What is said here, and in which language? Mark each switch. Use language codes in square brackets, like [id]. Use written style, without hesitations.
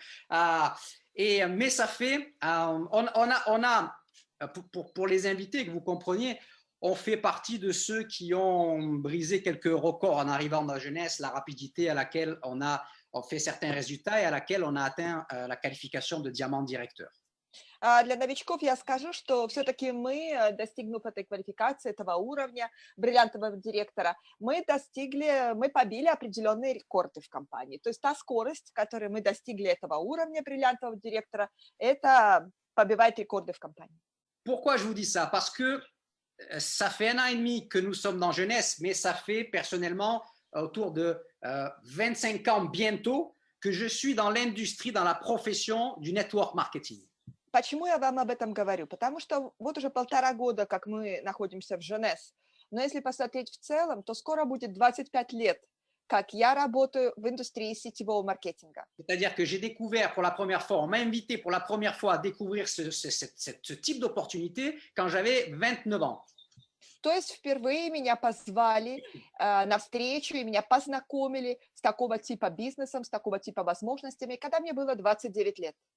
[fr] Mais ça fait, on a pour les invités, que vous compreniez, on fait partie de ceux qui ont brisé quelques records en arrivant dans la jeunesse, la rapidité à laquelle on fait certains résultats et à laquelle on a atteint la qualification de diamant directeur. [ru] Для новичков я скажу, что все-таки мы, достигнув этой квалификации, этого уровня бриллиантового директора, мы побили определенные рекорды в компании. То есть та скорость, которой мы достигли этого уровня бриллиантового директора, это побивает рекорды в компании. [fr] Pourquoi je vous dis ça? Parce que ça fait 1 an et demi que nous sommes dans Jeunesse, mais ça fait personnellement autour de 25 ans bientôt que je suis dans l'industrie, dans la profession du network marketing. [ru] Почему я вам об этом говорю? Потому что вот уже 1,5 года, как мы находимся в Jeunesse, но если посмотреть в целом, то скоро будет 25 лет, как я работаю в индустрии сетевого маркетинга. [fr] C'est-à-dire que j'ai découvert pour la première fois, on m'a invité pour la première fois à découvrir ce type d'opportunité quand j'avais 29 ans. [ru] То есть впервые меня позвали на встречу и меня познакомили с такого типа бизнесом, с такого типа возможностями, когда мне было 29 лет.